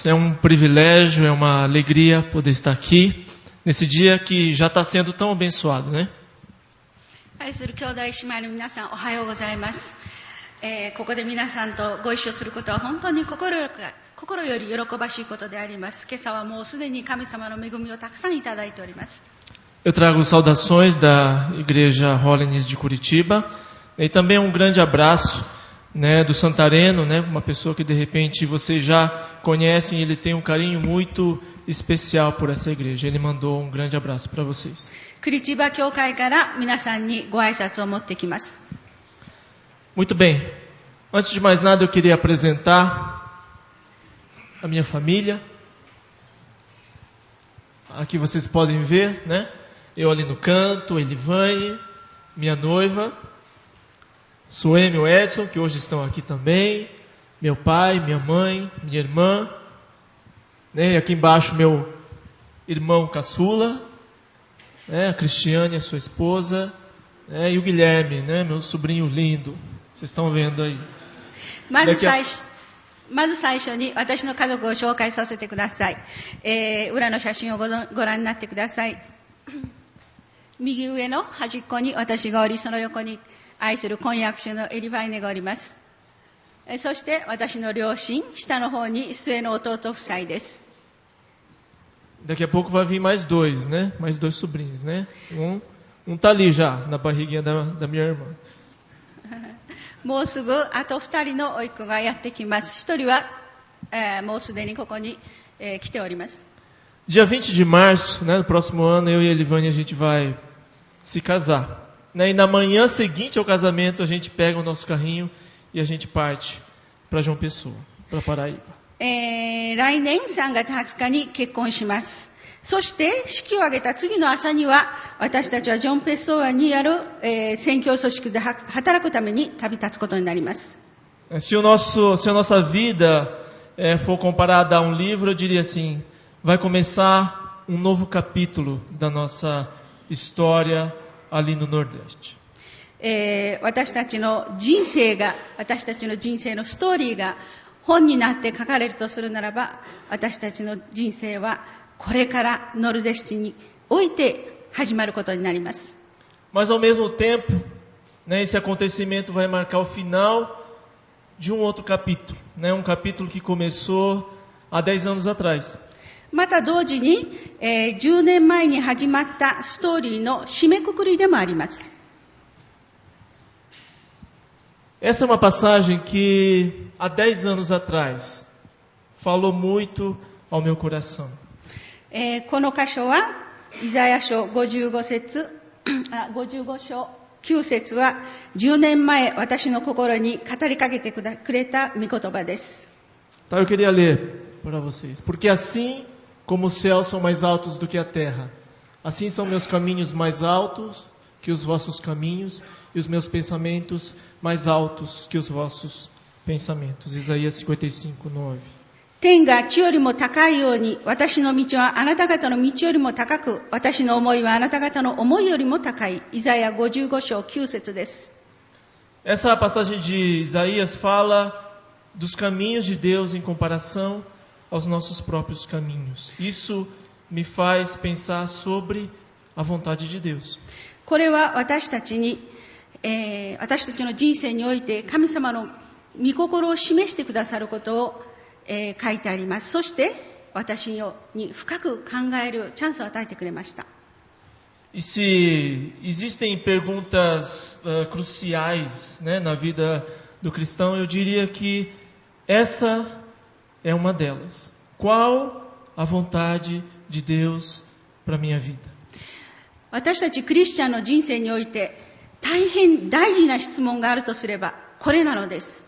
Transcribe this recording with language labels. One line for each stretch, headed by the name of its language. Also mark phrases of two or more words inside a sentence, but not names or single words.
Portuguese: É um privilégio, é uma alegria poder estar aqui nesse dia que já está sendo tão abençoado, né?
Japanese: 愛する兄弟姉妹の皆さん、おはようございます。ここで皆さんとご一緒することは本当に心より喜ばしいことであります。今朝はもうすでに神様の恵みをたくさんいただいております。
Portuguese: Eu trago saudações da Igreja Holiness de Curitiba e também um grande abraço, né, do Santareno, né, uma pessoa que de repente vocês já conhecem, ele tem um carinho muito especial por essa igreja. Ele mandou um grande abraço para vocês.
Japanese: クリチバ教会から皆さんにご挨拶を持ってきます。
Portuguese: Muito bem. Antes de mais nada, eu queria apresentar a minha família. Aqui vocês podem ver, né? Eu ali no canto, Elivane, minha noiva, Sueme e o Edson, que hoje estão aqui também, meu pai, minha mãe, minha irmã, né? E aqui embaixo meu irmão caçula, né? A Cristiane, a sua esposa, né? E o Guilherme, né? Meu sobrinho lindo, vocês estão vendo aí.
Japanese: まず最初に私の家族を紹介させてください。裏の写真をご覧になってください。右上の端っこに私がおり、その横に愛する婚約者のエリバイネがおります。そして私の両親、下の方に末の弟夫妻です。
Portuguese: Daqui a pouco vai vir mais dois, né? Mais dois sobrinhos, né? Um tá ali já, na barriguinha da minha irmã.
Japanese: もうすぐあと2人の甥っ子がやってきます。1人は、もうすでにここに、来ております。
Portuguese: Dia 20 de março, né? No próximo ano, eu e a Elivane a gente vai se casar. Né? E na manhã seguinte ao casamento, a gente pega o nosso carrinho e a gente parte para João Pessoa, para Paraíba.
Japanese: 来年3月20日に結婚します。そして式を挙げた次の朝には私たちはジョン・ペソアにある、宣教組織で働くために旅立つことになります。
Portuguese: Se a nossa vida for comparada a um livro, eu diria assim, vai começar um novo capítulo da nossa história ali no Nordeste.
Japanese: 私たちの人生のストーリーが本になって書かれるとするならば、私たちの人生はこれからノルデシティにおいて始まることになります。
Portuguese: Mas ao mesmo tempo, né, esse acontecimento vai marcar o final de um outro capítulo, né, um capítulo que começou há 10 anos atrás.
Japanese: また同時に、10年前に始まったストーリーの締めくくりでもあります。
Portuguese: Essa é uma passagem que há 10 anos atrás falou muito ao meu coração.
Japanese: この箇所は、イザヤ書55章9節は、10年前私の心に語りかけてくれた御言葉です。
Portuguese: Então eu queria ler para vocês. Porque assim como os céus são mais altos do que a terra, assim são meus caminhos mais altos que os vossos caminhos, e os meus pensamentos mais altos que os vossos pensamentos. Isaías 55:9.
Japanese: 天が地よりも高いように、私の道はあなた方の道よりも高く、私の思いはあなた方の思いよりも高い。イザヤ55章9節です。
Portuguese: Essa passagem de Isaías fala dos caminhos de Deus em comparação aos nossos próprios caminhos. Isso me faz pensar sobre a vontade de Deus.
Japanese: これは私たちの人生において神様の御心を示してくださることを、書いてあります。そして私に深く考えるチャンスを与えてくれました。
Portuguese: E se existem perguntas cruciais, né, na vida do cristão, eu diria que essa é uma delas. Qual a vontade de Deus para a minha vida?
Japanese: 私たちクリスチャンの人生において大変大事な質問があるとすればこれなのです。